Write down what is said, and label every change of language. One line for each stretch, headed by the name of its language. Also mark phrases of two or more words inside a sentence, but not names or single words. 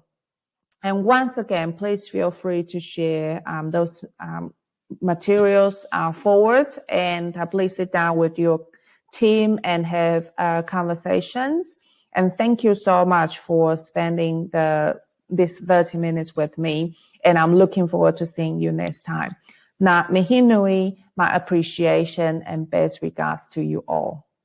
English: And once again, please feel free to share those materials forward, and please sit down with your team and have conversations. And thank you so much for spending this 30 minutes with me, and I'm looking forward to seeing you next time.
Māori: Ngā mihi nui,
English: my appreciation and best regards to you all.